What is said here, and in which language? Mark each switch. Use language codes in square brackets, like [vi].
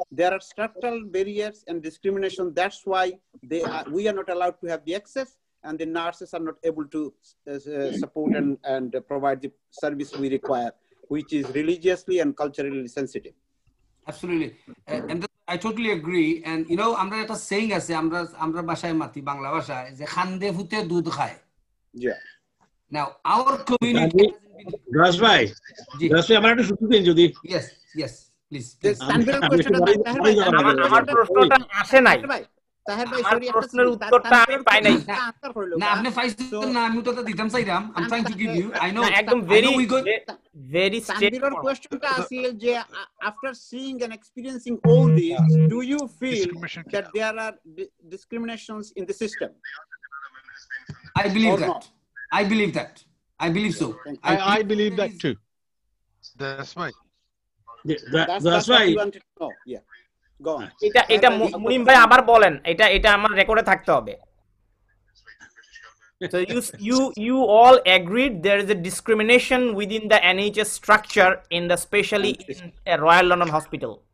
[en] There are structural barriers and discrimination. That's why we are not allowed to have the access, and the nurses are not able to support and provide the service we require, which is religiously and culturally sensitive. Absolutely. And I totally agree. [bn] And আমরা একটা saying আছে, আমরা ভাষায় মাতি বাংলা ভাষায় যে খান্দে ফুতে দুধ খায়। [en] Yeah. Now our community [bn] Raj bhai, আমার একটা সুযোগ দিন যদি। [en] Yes, please. [bn] তানভীরের কোশ্চেনটা আমার প্রশ্নটা আসে নাই। তাহের ভাই আমার প্রশ্নের উত্তরটা আমি পাই নাই। না আপনি পাইছেন না, আমি উত্তরটা দিতাম চাইরাম। [en] I'm trying to give you. I know. [bn] একদম [en] very straight. [bn] তানভীরের কোশ্চেনটা আছিল যে [en] after seeing and experiencing all this, do you feel that there are discriminations in the system? I believe that. I believe so. I believe that too. That's right. That's why you wanted to know. Yeah. Go on. [bn] এটা মুনিম ভাই আবার বলেন, এটা আমার রেকর্ডে থাকতে হবে। [en] So you all agreed there is a discrimination within the NHS structure especially in a Royal London Hospital.